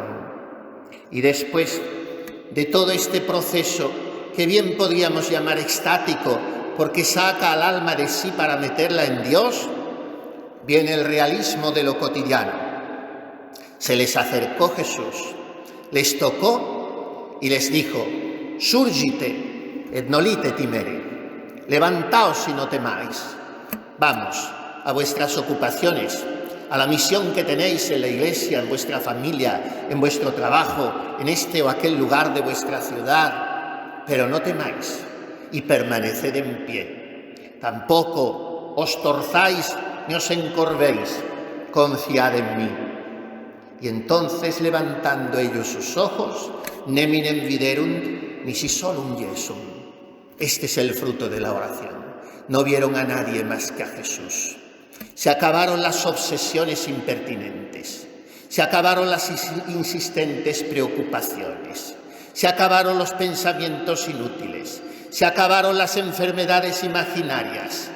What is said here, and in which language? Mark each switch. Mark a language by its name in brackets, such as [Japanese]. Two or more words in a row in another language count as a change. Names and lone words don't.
[Spanish] Y después de todo este proceso, que bien podríamos llamar extático, porque saca al alma de sí para meterla en Dios, viene el realismo de lo cotidiano. Se les acercó Jesús, les tocó y les dijo: [Latin] surgite et nolite timere. [Spanish] Levantaos y no temáis. Vamos a vuestras ocupaciones, a la misión que tenéis en la iglesia, en vuestra familia, en vuestro trabajo, en este o aquel lugar de vuestra ciudad. Pero no temáis y permaneced en pie. Tampoco os torzáis ni os encorvéis. Confiad en mí. Y entonces, levantando ellos sus ojos, [Latin] neminem viderunt nisi solum Jesum. [Spanish] Este es el fruto de la oración. No vieron a nadie más que a Jesús. Se acabaron las obsesiones impertinentes. Se acabaron las insistentes preocupaciones. Se acabaron los pensamientos inútiles. Se acabaron las enfermedades imaginarias.